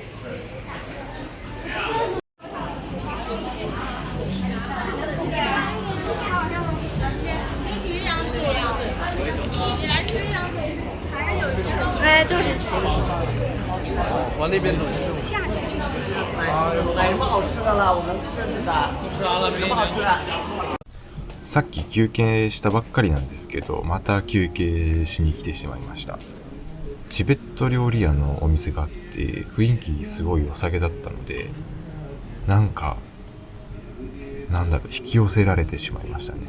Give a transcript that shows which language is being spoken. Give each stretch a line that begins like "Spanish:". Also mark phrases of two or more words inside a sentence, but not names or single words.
Chinese: 哎，就是往那边走。下去就是。哎，什么好吃的了？我们吃的。吃完了，什么好吃的？
Japanese: さっき休憩したばっかりなんですけど、また休憩しに来てしまいました。チベット料理屋のお店があって、雰囲気すごい良さげだったので、引き寄せられてしまいましたね。